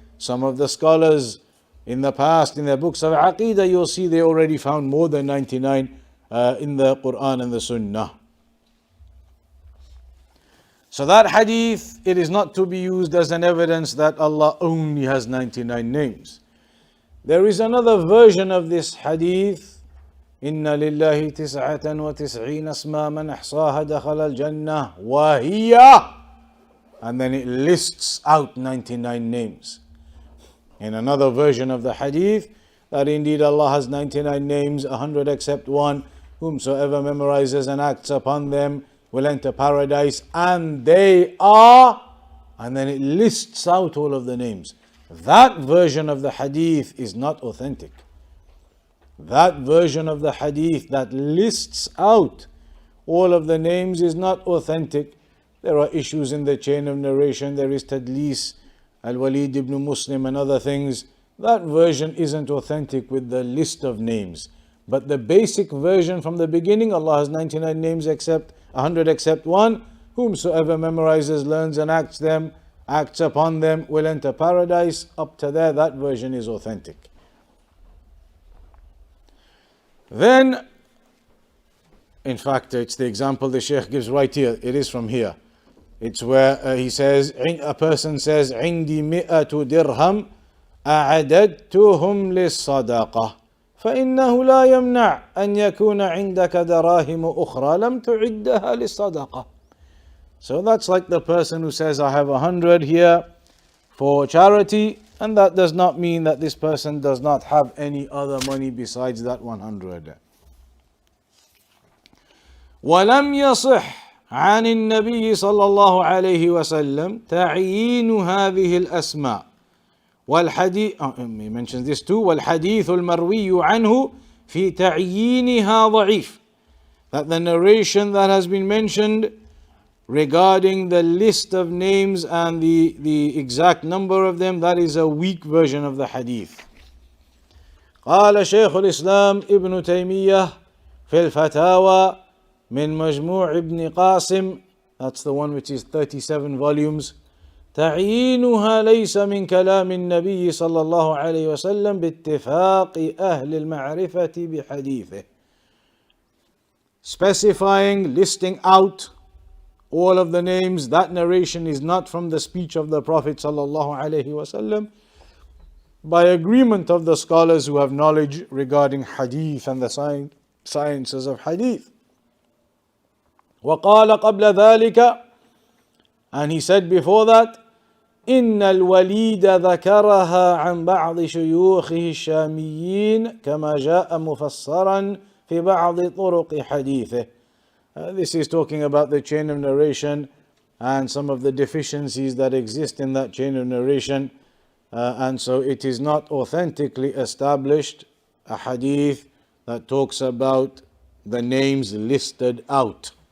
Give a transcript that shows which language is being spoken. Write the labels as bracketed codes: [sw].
[en] Some of the scholars in the past, in their books of Aqidah, you'll see they already found more than 99 in the Quran and the Sunnah. So that hadith, it is not to be used as an evidence that Allah only has 99 names. There is another version of this hadith. [ar] إن لله 99 اسما من أحصاها دخل الجنة وهي, [en] and then it lists out 99 names. In another version of the hadith, that indeed Allah has 99 names, 100 except one, whomsoever memorizes and acts upon them will enter paradise, and they are, and then it lists out all of the names. That version of the hadith is not authentic. That version of the hadith that lists out all of the names is not authentic. There are issues in the chain of narration. There is tadlis, al-Walid ibn Muslim and other things. That version isn't authentic with the list of names. But the basic version from the beginning, Allah has 99 names except 100 except one. Whomsoever memorizes, learns and acts upon them will enter paradise. Up to there, that version is authentic. Then, in fact, it's the example the Shaykh gives right here. It is from here. It's where he says, a person says, [ar] عندي 100 درهم أعددتهم للصدقة فإنه لا يمنع أن يكون عندك دراهم أخرى لم تعدها للصدقة. [en] So that's like the person who says, I have 100 here for charity, and that does not mean that this person does not have any other money besides that 100. [ar] ولم يصح عن النبي صلى الله عليه وسلم تعيين هذه الأسماء والحديث [en] he mentions this too [ar] والحديث المروي عنه في تعيينها ضعيف, [en] that the narration that has been mentioned regarding the list of names and the exact number of them, that is a weak version of the hadith. [ar] قال شيخ الإسلام ابن تيمية في الفتاوى من مجموع ابن قاسم, [en] that's the one which is 37 volumes, [ar] تعيينها ليس من كلام النبي صلى الله عليه وسلم باتفاق أهل المعرفة بحديثه. [en] Specifying, listing out all of the names, that narration is not from the speech of the Prophet sallallahu alaihi wasallam, by agreement of the scholars who have knowledge regarding hadith and the sciences of hadith. [ar] وقال قبل ذلك, [en] and he said before that, [ar] إن الوليد ذكرها عن بعض شيوخه الشاميين كما جاء مفسرا في بعض طرق حديثه. [en] This is talking about the chain of narration and some of the deficiencies that exist in that chain of narration. And so it is not authentically established, a hadith that talks about the names listed out.